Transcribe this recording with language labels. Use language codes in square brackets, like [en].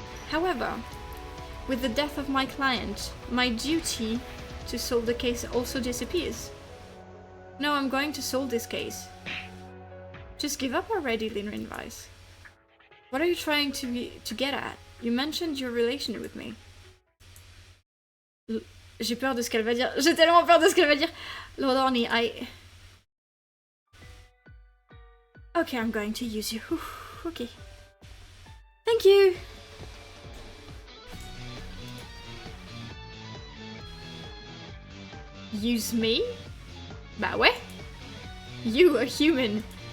[en] However, with the death of my client, my duty to solve the case also disappears. No, I'm going to solve this case. Just give up already, Linrin Vice. What are you trying to get at? You mentioned your relation with me. [fr] J'ai peur de ce qu'elle va dire. J'ai tellement peur de ce qu'elle va dire. [en] Lord Arne, Okay, I'm going to use you. Okay. Thank you! Use me? [fr] Bah ouais. [en] You, a human.